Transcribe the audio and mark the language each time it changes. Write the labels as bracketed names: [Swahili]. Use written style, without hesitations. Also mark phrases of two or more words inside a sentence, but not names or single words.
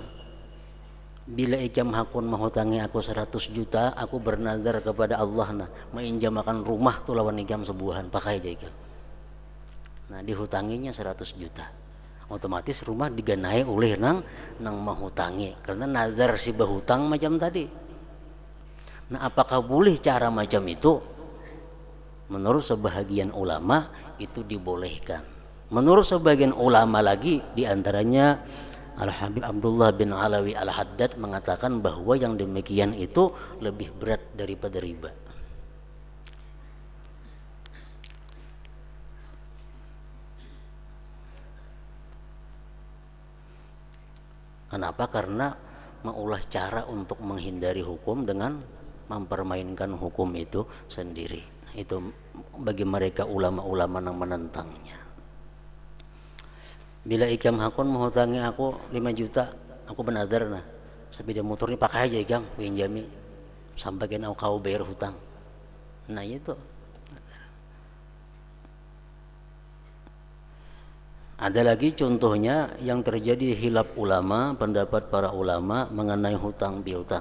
[Banjar] Bila ikam hakun menghutangi aku 100 juta, aku bernazar kepada Allah nah mainjamakan rumah tu lawan ikam sebuahan, pakai aja ikam. Nah, dihutanginya 100 juta. Otomatis rumah diganai oleh nang menghutangi karena nazar si berhutang macam tadi. [Indonesian] Nah, apakah boleh cara macam itu? Menurut sebahagian ulama itu dibolehkan. Menurut sebagian ulama lagi, diantaranya Al-Habib Abdullah bin Alawi Al-Haddad mengatakan bahwa yang demikian itu lebih berat daripada riba. Kenapa? Karena mengulas cara untuk menghindari hukum dengan mempermainkan hukum itu sendiri. Itu bagi mereka ulama-ulama yang menentangnya. [Banjar] Bila ikam hakun menghutangi aku 5 juta, aku benazar nah sepeda motor ini pakai aja ikam, pinjami sampai kau bayar hutang. Nah, itu. [Indonesian] Ada lagi contohnya yang terjadi hilaf ulama, pendapat para ulama mengenai hutang piutang.